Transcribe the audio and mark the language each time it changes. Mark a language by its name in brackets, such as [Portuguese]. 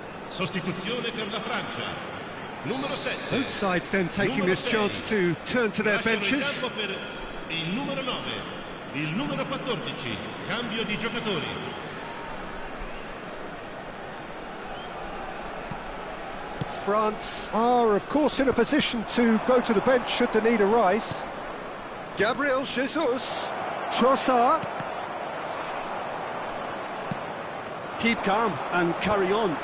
[Italian] Sostituzione per la Francia. Numero 7. [English] Both sides then taking this chance to turn to their benches. [Italian] Per il numero 9, il numero 14, cambio di giocatori. [English] France are, of course, in a position to go to the bench should the need arise. Gabriel Jesus. Trossard. Keep calm and carry on.